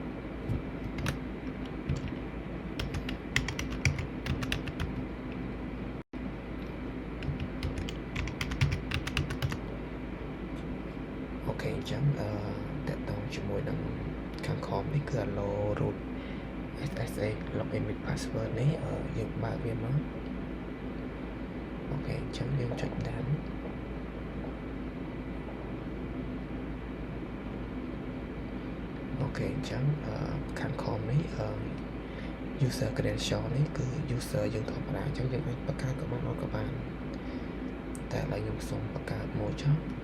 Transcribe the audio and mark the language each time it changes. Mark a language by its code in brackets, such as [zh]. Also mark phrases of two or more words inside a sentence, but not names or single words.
[km] អូខេអញ្ចឹងតើតើជាមួយនឹងខាងខំនេះគឺ [en] allow root SSH login with password [km] នេះយើងបើកវាមកអូខេអញ្ចឹងយើងចុចដាន អូខេអញ្ចឹងខាងខំនេះ [en] user credential [km] នេះគឺ user យើងធម្មតាអញ្ចឹងយើងអាចបង្កើតក៏បានអត់ក៏បានតែឥឡូវខ្ញុំសូមបង្កើតមួយចុះ